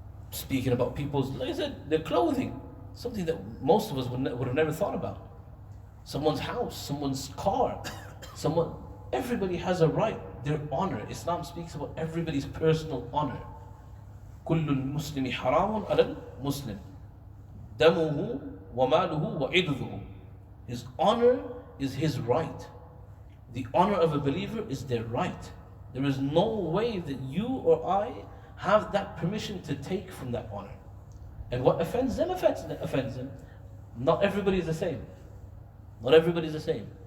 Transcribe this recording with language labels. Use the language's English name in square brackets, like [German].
[English] Speaking about people's, like I said, their clothing, something that most of us would have never thought about. Someone's house, someone's car, everybody has a right, their honor. Islam speaks about everybody's personal honor. [Arabic] كل المسلم حرام على المسلم دمه وماله وعرضه. [English] His honor is his right. The honor of a believer is their right. There is no way that you or I have that permission to take from that honor. And what offends them offends them. Not everybody is the same. Not everybody is the same.